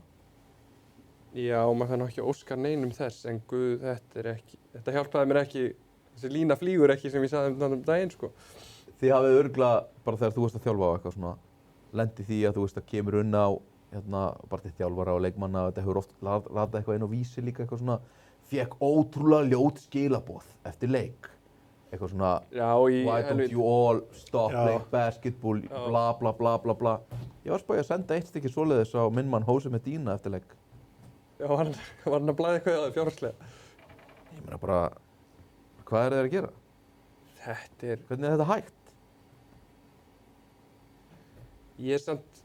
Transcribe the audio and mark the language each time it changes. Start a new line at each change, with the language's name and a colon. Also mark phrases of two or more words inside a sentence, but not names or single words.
Icelandic: Já, maður þarf nú ekki að óska neinum þess, en guð, þetta hjálpaði mér ekki, þessi lína flýgur ekki sem ég sagði um daginn, sko. Þið hafið örgulega, bara þegar þú veist að þjálfa á eitthvað svona, lendi því að þú veist að kemur unna á, bara til þjálfara og leikmanna, þetta hefur oft ratað eitthvað inn á Vísi líka, eitthvað svona, fekk ótrúlega ljót skilaboð eftir leik. Eitthvað svona, Já, í
English: why don't you all stop
Icelandic: Já.
English: playing basketball,
Icelandic: Já. bla bla bla bla bla. Ég var spáði að senda eitt stykki svoleiðis á minn mann Jose Medina eftir leik. Já, var hann að blæða eitthvað á það fjárhagslega? Ég meina bara, hvað er þeir að gera? Þetta er, Hvernig er þetta hægt? ég er samt,